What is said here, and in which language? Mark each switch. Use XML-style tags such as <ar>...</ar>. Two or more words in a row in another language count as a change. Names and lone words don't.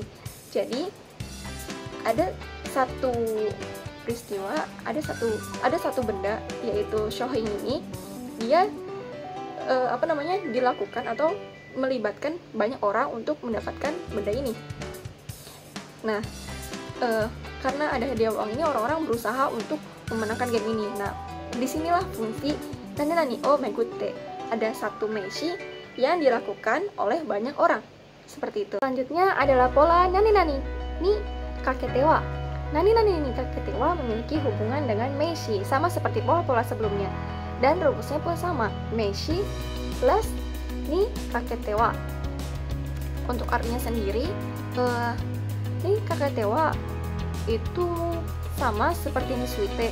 <id>Jadi ada satu peristiwa, ada satu benda, yaitu shohin ini, dia dilakukan atau melibatkan banyak orang untuk mendapatkan benda ini. Nah, karena ada hadiah uang ini, orang-orang berusaha untuk memenangkan game ini. Nah, disinilah fungsi</id> <ja>何をめぐって.</ja> <id>Ada satu meshi yang dilakukan oleh banyak orang, seperti itu. Selanjutnya adalah pola</id> <ja>何にかけては. 何にかけては</ja> <id>memiliki hubungan dengan meshi, sama seperti pola-pola sebelumnya. Dan rumusnya pun sama, meshi plus</id> <ja>にかけては.</ja> <id>Untuk artinya sendiri,</id> <ja>にかけては</ja> <id>itu sama seperti</id> <ja>について.</ja>